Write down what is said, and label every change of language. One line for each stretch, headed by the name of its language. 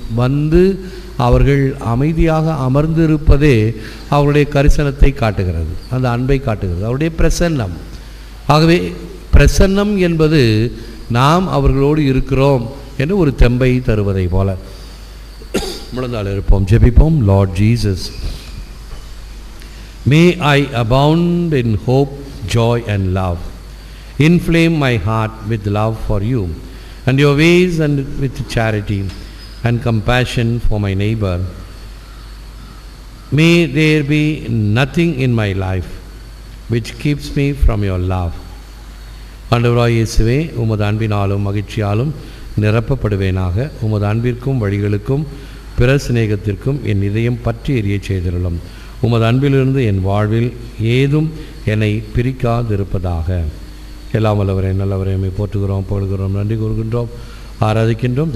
Tamil: வந்து அவர்கள் அமைதியாக அமர்ந்திருப்பதே அவருடைய கரிசனத்தை காட்டுகிறது, அந்த அன்பை காட்டுகிறது, அவருடைய பிரசன்னம். ஆகவே பிரசன்னம் என்பது நாம் அவர்களோடு இருக்கிறோம் என்று ஒரு தெம்பை தருவதை போல. முழந்தால் இருப்போம், ஜெபிப்போம்.
English: Lord Jesus, may I abound in hope, joy and love. Inflame my heart with love for you and your ways, and with charity and compassion for my neighbor. May there be nothing in my life which keeps me from your love.
Tamil: ஆண்டவராகிய இயேசுவே, உமது அன்பினாலும் மகிழ்ச்சியாலும் நிரப்பப்படுவேனாக. உமது அன்பிற்கும் வழிகளுக்கும் பிற சிநேகத்திற்கும் என் இதயம் பற்றி எரிய செய்திருளும். உமது அன்பிலிருந்து என் வாழ்வில் ஏதும் என்னை பிரிக்காதிருப்பதாக. எல்லாம் வல்லவரே, நல்லவரே, எம்மை போற்றுகிறோம், புகழ்கிறோம், நன்றி கூறுகின்றோம், ஆராதிக்கின்றோம்.